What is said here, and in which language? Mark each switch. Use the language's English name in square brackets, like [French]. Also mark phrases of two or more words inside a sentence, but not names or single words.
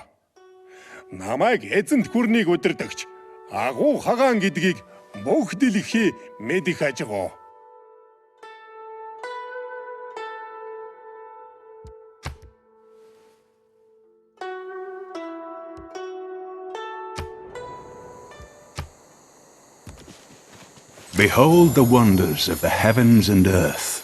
[Mongolian] Намайг эзэнт гүрнийг удирдагч агуу хагаан гэдгийг бүх дэлхий мэдэх ажгаа. [English] Behold the wonders of the heavens and earth.